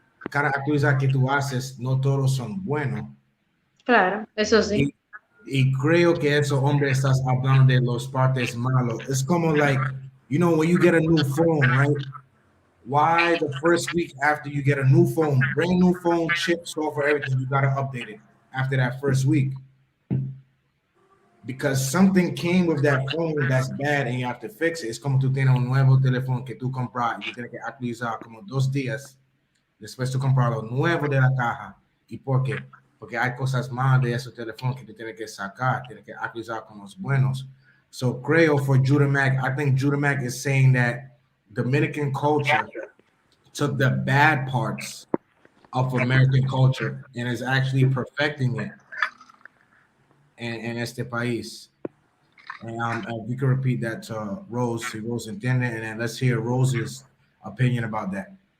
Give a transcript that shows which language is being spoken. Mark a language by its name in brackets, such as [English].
[Spanish] Cada actualizar que tú haces, no todos son buenos. Claro, eso sí. Y creo que eso, hombre, estás hablando de los partes malos. Es como [English] like, you know, when you get a new phone, right? Why the first week after you get a new phone, brand new phone, chip, software, everything, you gotta update it after that first week. Because something came with that phone that's bad and you have to fix it. [Spanish] Es como tú tienes un nuevo teléfono que tú compras y tú tienes que actualizar como 2 días después tú compras lo nuevo de la caja. ¿Y por qué? Porque hay cosas más de ese teléfono que tú tienes que sacar, tienes que actualizar con los buenos. [English] So creo for Judah Mac, I think Judah Mac is saying that Dominican culture took the bad parts of American culture and is actually perfecting it in [Spanish] este país. [English] And if you can repeat that to Rose, [Spanish] si Rose entiende, [English] and then let's hear Rose's opinion about that.